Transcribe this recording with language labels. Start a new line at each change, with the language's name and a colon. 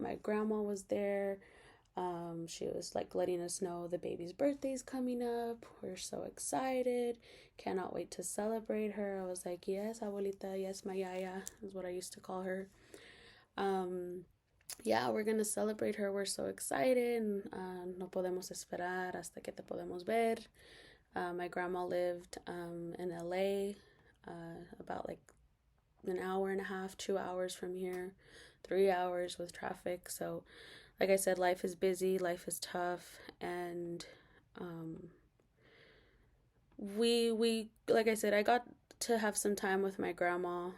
English: My grandma was there. She was like letting us know the baby's birthday's coming up. We're so excited. Cannot wait to celebrate her. I was like, yes, abuelita, yes, my yaya, is what I used to call her. Yeah, we're gonna celebrate her. We're so excited.
Spanish: No podemos esperar hasta que te podemos ver.
English: My grandma lived in LA, about like an hour and a half, 2 hours from here, 3 hours with traffic. So, like I said, life is busy, life is tough, and we like I said, I got to have some time with my grandma.